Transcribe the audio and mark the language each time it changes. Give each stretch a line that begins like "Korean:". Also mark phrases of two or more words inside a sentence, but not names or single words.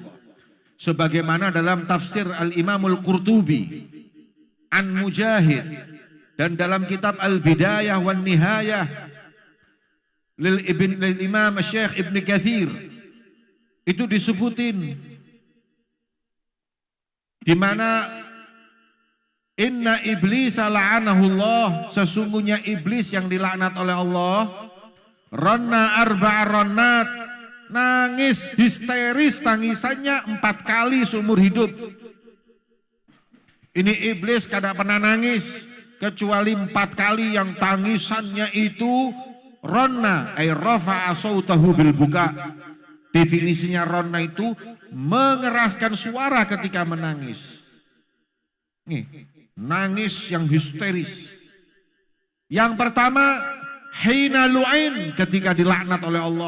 Indonesian: Sebagaimana dalam tafsir Al-Imamul Qurtubi an Mujahid, dan dalam kitab Al-Bidayah wan Nihayah lil Imam Syekh Ibn Katsir itu disebutin di mana
Arabic: إن إبليس لعنه الله,
Indonesian: sesungguhnya iblis yang dilaknat oleh Allah,
Arabic: رنّ أربع رنّات,
Indonesian: nangis histeris, tangisannya 4 kali seumur hidup. Ini iblis kada pernah nangis kecuali 4 kali yang tangisannya itu
Arabic: رنّ أي رفع صوته بالبكاء.
Indonesian: Definisinya ronna itu mengeraskan suara ketika menangis. Nih, nangis yang histeris. Yang pertama,
Arabic: حين لُعن,
Indonesian: ketika dilaknat oleh Allah.